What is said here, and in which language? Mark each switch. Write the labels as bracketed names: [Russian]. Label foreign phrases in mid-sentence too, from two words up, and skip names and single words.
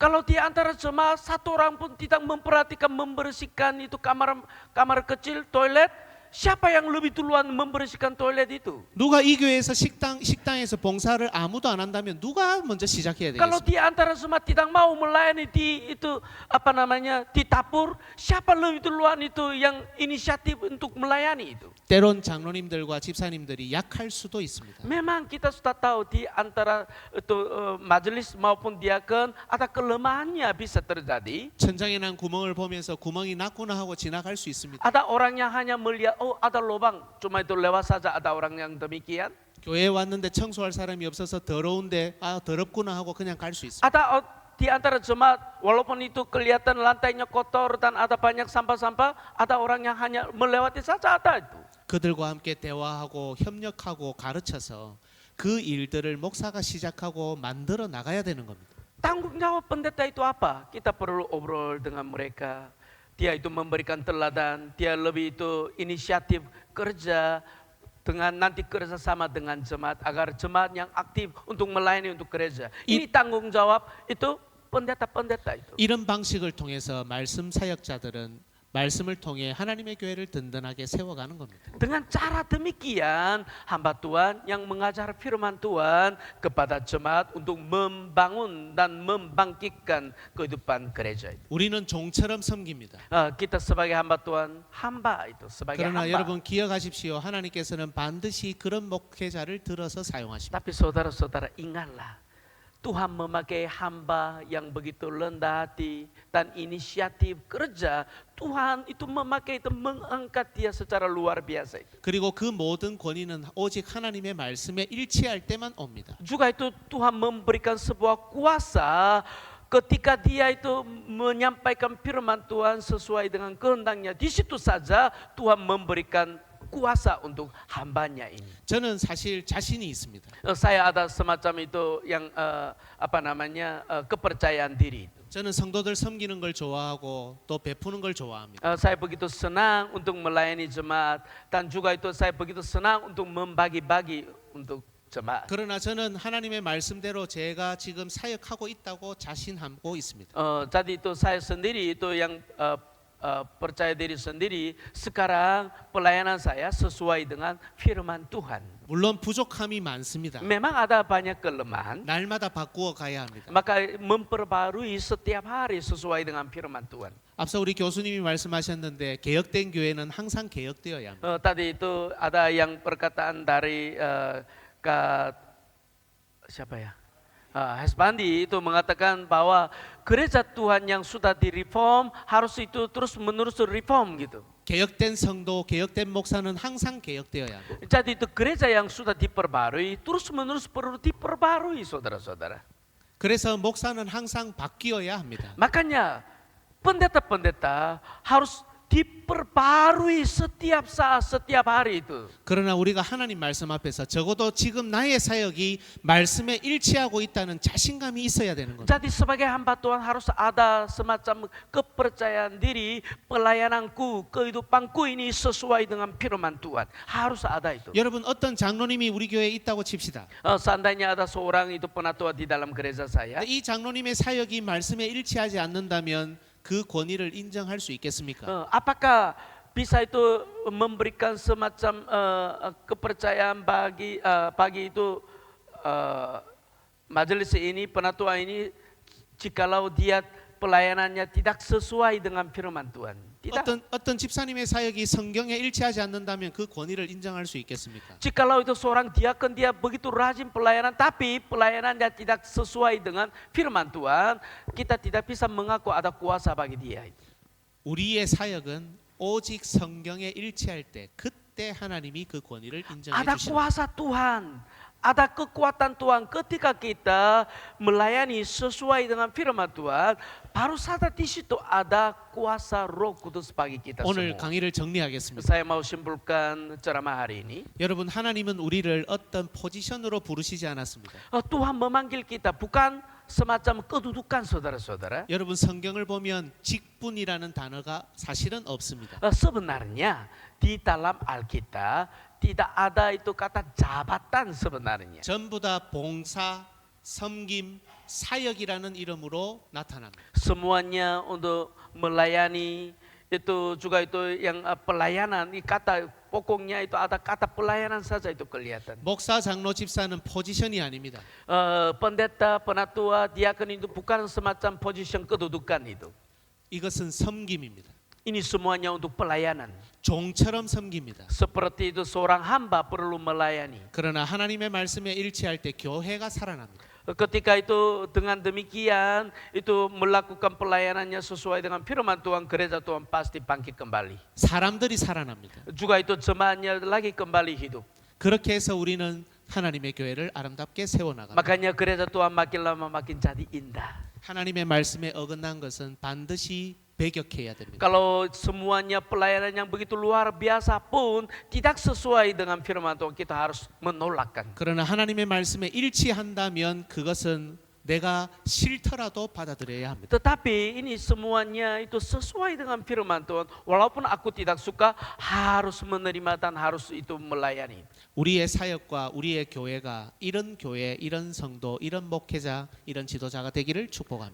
[Indonesian] Kalau di antara jemaah 1 orang pun tidak memperhatikan membersihkan itu kamar kecil, toilet, siapa yang lebih duluan membersihkan toilet itu? [Korean] 누가 이 교회에서 식당에서 봉사를 아무도 안 한다면 누가 먼저 시작해야 [Indonesian] Kalau [Korean] 되겠습니까? [Indonesian] di antara jemaat tidak mau melayani di itu di dapur, siapa lebih duluan itu yang inisiatif untuk melayani itu? [Korean] 때론 장로님들과 집사님들이 약할 수도 있습니다. [Indonesian] Memang kita sudah tahu di antara itu majelis maupun diakon ada kelemahannya bisa terjadi. [Korean] 천장에 난 구멍을 보면서 구멍이 났구나 하고 지나갈 수 있습니다. [Indonesian] Ada orang yang hanya melihat, oh ada lubang, cuma itu lewat saja, ada orang yang demikian. [Korean] 교회에 왔는데 청소할 사람이 없어서 더러운데 더럽구나 하고 그냥 갈 수 있습니다. [Indonesian] Ada di antara jemaat, walaupun itu kelihatan lantainya kotor dan ada banyak sampah-sampah, ada orang yang hanya melewati saja, ada itu. [Korean] 그들과 함께 대화하고 협력하고 가르쳐서 그 일들을 목사가 시작하고 만들어 나가야 되는 겁니다. [Indonesian] Tanggung jawab pendeta itu apa? Kita perlu obrol dengan mereka. Dia itu memberikan teladan, dia lebih itu inisiatif kerja dengan nanti kerjasama dengan jemaat agar jemaat yang aktif untuk melayani untuk gereja. Ini tanggung jawab itu pendeta-pendeta itu. [Korean] 이런 방식을 통해서 말씀 사역자들은 말씀을 통해 하나님의 교회를 든든하게 세워가는 겁니다. [Indonesian] Dengan cara demikian, hamba Tuhan yang mengajar firman Tuhan kepada jemaat untuk membangun dan membangkitkan kehidupan gereja itu. [Korean] 우리는 종처럼 섬깁니다. [Indonesian] Kita sebagai hamba Tuhan, hamba itu sebagai [Korean] 그러나 [Indonesian] hamba. [Korean] 여러분 기억하십시오. 하나님께서는 반드시 그런 목회자를 들어서 사용하십니다. [Indonesian] Tapi saudara-saudara ingatlah, Tuhan memakai hamba yang begitu rendah hati dan inisiatif kerja. Tuhan itu memakai itu mengangkat dia secara luar biasa. [Korean] 그리고 그 모든 권위는 오직 하나님의 말씀에 일치할 때만 옵니다. [Indonesian] Juga itu Tuhan memberikan sebuah kuasa ketika dia itu menyampaikan firman Tuhan sesuai dengan kehendaknya. Di situ saja Tuhan memberikan kuasa untuk hambanya ini. [Korean] 저는 사실 자신이 있습니다. [Indonesian] Saya ada semacam itu yang kepercayaan diri. [Korean] 저는 성도들 섬기는 걸 좋아하고 또 베푸는 걸 좋아합니다. [Indonesian] Saya begitu senang untuk melayani jemaat dan juga itu saya begitu senang untuk membagi-bagi untuk jemaat. [Korean] 그러나 저는 하나님의 말씀대로 제가 지금 사역하고 있다고 자신하고 있습니다. [Indonesian] Jadi itu saya sendiri itu yang percaya diri sendiri sekarang pelayanan saya sesuai dengan firman Tuhan. [Korean] 물론 부족함이 많습니다. [Indonesian] Memang ada banyak kelemahan, [Korean] 날마다 바꾸어 가야 합니다. [Indonesian] maka memperbarui setiap hari sesuai dengan firman Tuhan. [Korean] 앞서 우리 교수님이 말씀하셨는데 개혁된 교회는 항상 개혁되어야 합니다. [Indonesian] Tadi itu ada yang perkataan dari siapa ya? Hesbandi itu mengatakan bahwa gereja Tuhan yang sudah direform harus itu terus menerus reform gitu. [Korean] 개혁된 성도, 개혁된 목사는 항상 개혁되어야 합니다. [Indonesian] Jadi itu gereja yang sudah diperbarui terus menerus perlu diperbarui saudara-saudara. [Korean] 그래서 목사는 항상 바뀌어야 합니다. [Indonesian] Makanya pendeta-pendeta harus diperbarui setiap saat, setiap hari itu. [Korean] 그러나 우리가 하나님 말씀 앞에서 적어도 지금 나의 사역이 말씀에 일치하고 있다는 자신감이 있어야 되는 겁니다. [Indonesian] Jadi sebagai hamba Tuhan harus ada semacam kepercayaan diri, pelayananku, kehidupanku ini sesuai dengan firman Tuhan. Harus ada itu. [Korean] 여러분 어떤 장로님이 우리 교회에 있다고 칩시다. [Indonesian] Seandainya ada seorang itu penatua di dalam gereja saya, [Korean] 이 장로님의 사역이 말씀에 일치하지 않는다면 그 권위를 인정할 수 있겠습니까? [Indonesian] apakah bisa itu memberikan semacam kepercayaan bagi itu majelis ini, penatua ini, jikalau dia pelayanannya tidak sesuai dengan firman Tuhan? Tidak. [Korean] 어떤 집사님의 사역이 성경에 일치하지 않는다면 그 권위를 인정할 수 있겠습니까? [Indonesian] Jikalau itu seorang diakon dia begitu rajin pelayanan tapi pelayanannya tidak sesuai dengan firman Tuhan, kita tidak bisa mengaku ada kuasa bagi dia. [Korean] 우리의 사역은 오직 성경에 일치할 때 그때 하나님이 그 권위를 인정해 [Indonesian] Ada [Korean] 주십니다. [Indonesian] kuasa Tuhan, ada kekuatan Tuhan ketika kita melayani sesuai dengan firman Tuhan, baru saja di situ ada kuasa Roh Kudus bagi kita [Korean] 오늘 [Indonesian] semua. [Korean] 강의를 정리하겠습니다. [Indonesian] Saya mau simpulkan ceramah hari ini. [Korean] 여러분 하나님은 우리를 어떤 포지션으로 부르시지 않았습니다. [Indonesian] Tuhan memanggil kita bukan semacam kedudukan saudara-saudara. [Korean] 여러분 성경을 보면 직분이라는 단어가 사실은 없습니다. [Indonesian] Sebenarnya di dalam Alkitab tidak ada itu kata jabatan sebenarnya. [Korean] 전부 다 봉사, 섬김, 사역이라는 이름으로 나타납니다. [Indonesian] Semuanya untuk melayani, itu juga itu yang pelayanan, ini kata pokoknya itu ada kata pelayanan saja itu kelihatan. [Korean] 목사, 장로, 집사는 포지션이 아닙니다. [Indonesian] Pendeta, penatua, diakon itu bukan semacam position kedudukan itu. [Korean] 이것은 섬김입니다. [Indonesian] Ini semuanya untuk pelayanan. [Korean] 종처럼 섬깁니다. [Indonesian] Seperti itu seorang hamba perlu melayani. [Korean] 그러나 하나님의 말씀에 일치할 때 교회가 살아납니다. [Indonesian] Ketika itu dengan demikian itu melakukan pelayanannya sesuai dengan firman Tuhan, gereja Tuhan pasti bangkit kembali. [Korean] 사람들이 살아납니다. [Indonesian] Juga itu jemaatnya lagi kembali hidup. [Korean] 그렇게 해서 우리는 하나님의 교회를 아름답게 세워나갑니다. [Indonesian] Makanya gereja Tuhan makin lama makin jadi indah. [Korean] 하나님의 말씀에 어긋난 것은 반드시 배격해야 됩니다. [Indonesian] Kalau semuanya pelayanan yang begitu luar biasa pun tidak sesuai dengan firman Tuhan, kita harus menolakkan. [Korean] 그러나 하나님의 말씀에 일치한다면 그것은 내가 싫더라도 받아들여야 합니다. [Indonesian] Tetapi ini semuanya itu sesuai dengan firman Tuhan. Walaupun aku tidak suka, harus menerima dan harus itu melayani. [Korean] 우리의 사역과 우리의 교회가 이런 교회, 이런 성도, 이런 목회자, 이런 지도자가 되기를 축복합니다.